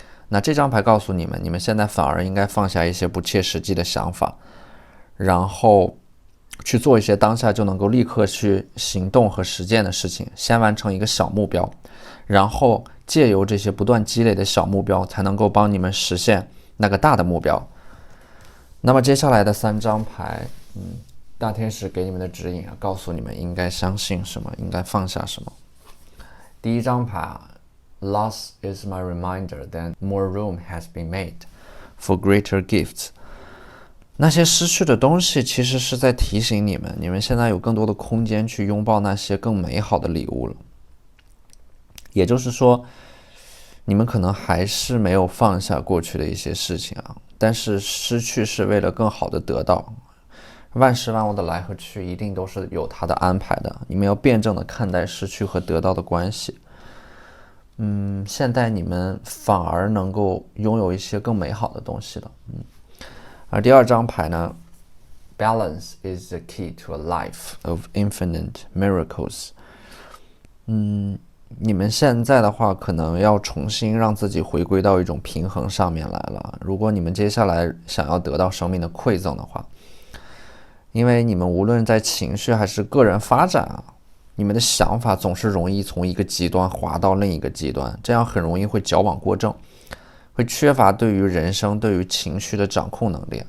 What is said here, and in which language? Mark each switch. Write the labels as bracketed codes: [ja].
[zh] 那这张牌告诉你们现在反而应该放下一些不切实际的想法，然后去做一些当下就能够立刻去行动和实践的事情，先完成一个小目标，然后借由这些不断积累的小目标，才能够帮你们实现那个大的目标。那么接下来的3张牌，大天使给你们的指引告诉你们应该相信什么，应该放下什么。第1张牌 [en] Loss is my reminder that more room has been made for greater gifts。 [zh] 那些失去的东西其实是在提醒你们现在有更多的空间去拥抱那些更美好的礼物了。也就是说，你们可能还是没有放下过去的一些事情但是失去是为了更好的得到。万事万物的来和去一定都是有它的安排的，你们要辩证的看待失去和得到的关系。现在你们反而能够拥有一些更美好的东西了。而第2张牌呢 [en] Balance is the key to a life of infinite miracles。 [zh] 你们现在的话可能要重新让自己回归到一种平衡上面来了。如果你们接下来想要得到生命的馈赠的话，因为你们无论在情绪还是个人发展你们的想法总是容易从一个极端滑到另一个极端，这样很容易会矫枉过正，会缺乏对于人生对于情绪的掌控能力。